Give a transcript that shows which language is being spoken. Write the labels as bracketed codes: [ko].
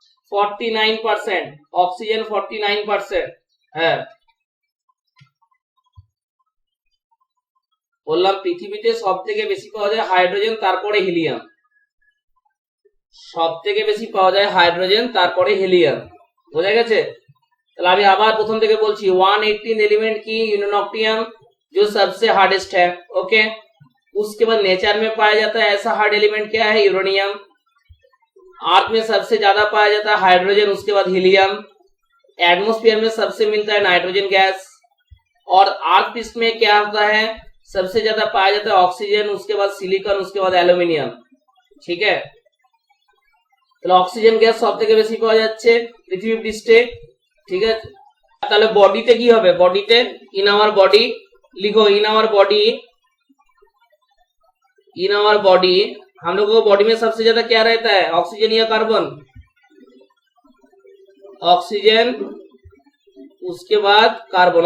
[bn] 49%, oxygen 49%। হ্যাঁ বললাম পৃথিবীতে সব থেকে বেশি পাওয়া যায় হাইড্রোজেন, তারপরে হিলিয়াম। সব থেকে বেশি পাওয়া যায় হাইড্রোজেন, তারপরে হিলিয়াম। বোঝা গেছে? তাহলে আমি আবার প্রথম থেকে বলছি, [hi] 118 एलिमेंट की यूरेनियम जो सबसे हार्डेस्ट है। ओके, उसके बाद नेचर में पाया जाता है ऐसा हार्ड एलिमेंट क्या है? यूरेनियम। अर्थ में सबसे ज्यादा पाया जाता है हाइड्रोजन, उसके बाद हीलियम। एटमॉस्फेयर में सबसे मिलता है नाइट्रोजन गैस। और अर्थ पृष्ठ में क्या होता है? सबसे ज्यादा पाया जाता है ऑक्सीजन, उसके बाद सिलिकॉन, उसके बाद एल्यूमिनियम। ठीक है, [bn] তাহলে অক্সিজেন গ্যাস সব থেকে বেশি পাওয়া যাচ্ছে পৃথিবী পৃষ্ঠে। ঠিক আছে, তাহলে বডিতে কি হবে? বডিতে ইন আওয়ার বডি [hi] लिखो, in our body, in our body हम लोगों को बॉडी में सबसे ज्यादा क्या रहता है? ऑक्सीजन या कार्बन? ऑक्सीजन, उसके बाद कार्बन।